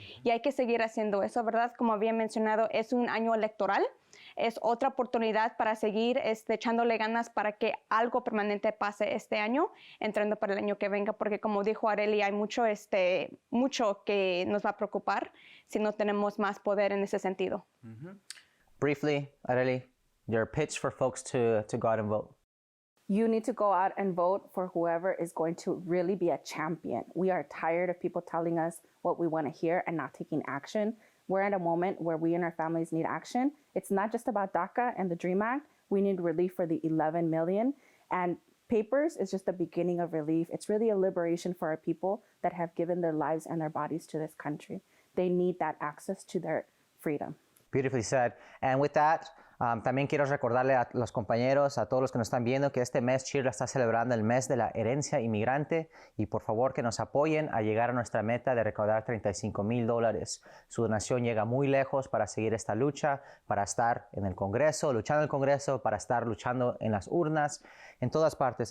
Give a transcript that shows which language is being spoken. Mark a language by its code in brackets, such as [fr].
[es] Y hay que seguir haciendo eso, ¿verdad? Como había mencionado, es un año electoral. Es otra oportunidad para seguir echándole ganas para que algo permanente pase este año, entrando para el año que venga, porque como dijo Arely, hay mucho que nos va a preocupar si no tenemos más poder en ese sentido. [en] Briefly, Arely, your pitch for folks to go out and vote. You need to go out and vote for whoever is going to really be a champion. We are tired of people telling us what we want to hear and not taking action. We're at a moment where we and our families need action. It's not just about DACA and the DREAM Act. We need relief for the 11 million. And papers is just the beginning of relief. It's really a liberation for our people that have given their lives and their bodies to this country. They need that access to their freedom. Beautifully said. And with that, [es] también quiero recordarle a los compañeros, a todos los que nos están viendo, que este mes CHIRLA está celebrando el mes de la herencia inmigrante y por favor que nos apoyen a llegar a nuestra meta de recaudar $35,000. Su donación llega muy lejos para seguir esta lucha, para estar en el Congreso, luchando en el Congreso, para estar luchando en las urnas, en todas partes.